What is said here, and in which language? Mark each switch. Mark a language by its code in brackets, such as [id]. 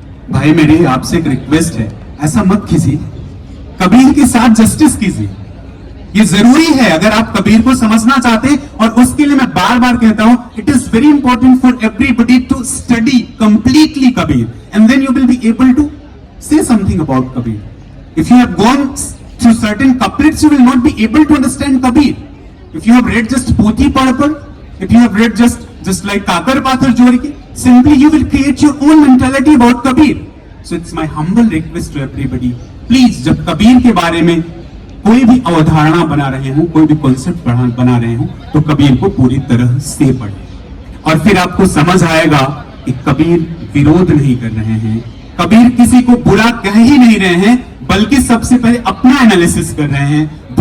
[hi] भाई मेरी आपसे एक रिक्वेस्ट है, ऐसा मत कीजिए, कबीर के साथ जस्टिस कीजिए। ये जरूरी है अगर आप कबीर को समझना चाहते हैं, और उसके लिए मैं बार बार कहता हूं, [en] It is very important for everybody to study completely Kabir, and then you will be able to say something about Kabir. If you have gone through certain couplets, you will not be able to understand Kabir. If you have read just Pothi Padpar, if you have read just like Kakar Pathar Jorki, simply you will create your own mentality about Kabir. So it's my humble request to everybody, please [hi] जब कबीर के बारे में कोई भी अवधारणा बना रहे हो, कोई भी कॉन्सेप्ट बना रहे हो, तो कबीर को पूरी तरह से पढ़ें, और फिर आपको समझ आएगा कि कबीर विरोध नहीं कर रहे हैं, कबीर किसी को बुरा कह ही नहीं रहे हैं, बल्कि सबसे पहले अपना एनालिसिस कर रहे हैं।